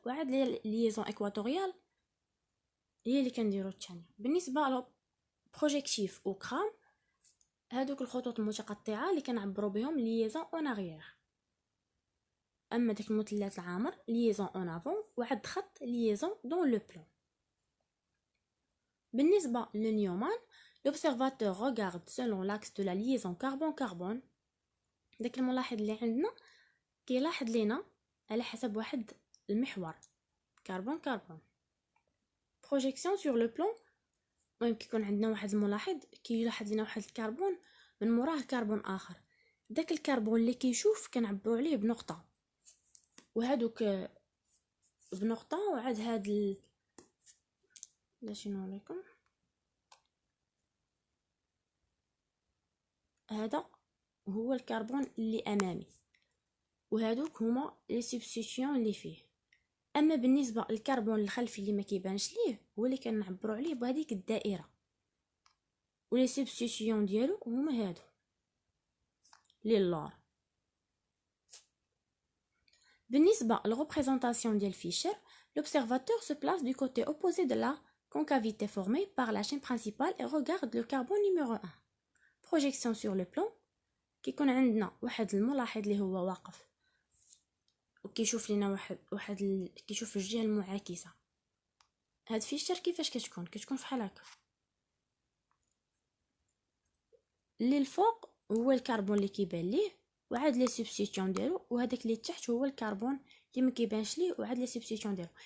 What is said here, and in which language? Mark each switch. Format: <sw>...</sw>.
<ar>وعاد لي ليزون ايكواتوريال هي اللي كنديرو الثانيه. بالنسبه لو بروجيكتيف و كرام هادوك الخطوط المتقطعه اللي كنعبروا بهم ليزون اون اغيير. اما داك المثلث العامر ليزون اون افون، وعاد خط ليزون دون لو بلان. بالنسبه للنيومان</ar> <fr>l'observateur regarde selon l'axe de la liaison carbone-carbone.</fr> <ar>داك الملاحظ اللي عندنا كيلاحظ لينا على حسب واحد المحور كربون.</ar> <fr>projection sur le plan،</fr> <ar>المهم كيكون عندنا واحد الملاحظ كيلاحظ لنا واحد الكربون من موراه كربون اخر، داك الكربون اللي كيشوف كنعبروا عليه بنقطه، وهادوك بنقطه. وعاد هاد شنو لكم هذا هو الكربون اللي امامي، وهادوك هما لي سبستيتيون اللي فيه. اما بالنسبه للكربون الخلفي اللي ما كيبانش ليه هو اللي كنعبروا عليه بهذيك الدائره، ولي سبستيتيون ديالو هما هادو لي اللور. بالنسبه للريبريزونطاسيون ديال فيشر</ar> <fr>l'observateur se place du côté opposé de la concavité formée par la chaîne principale et regarde le carbone numéro 1. projection sur le plan،</fr> <ar>كيكون عندنا واحد الملاحظ اللي هو واقف وكيشوف لينا كيشوف الجهه المعاكسه. هاد فيشر كيفاش كتكون فحال هكا، اللي الفوق هو الكربون اللي كيبان ليه وعاد لي سبستيتيون ديالو، وهداك اللي تحت هو الكربون اللي ما كيبانش ليه وعاد لي سبستيتيون ديالو.</ar>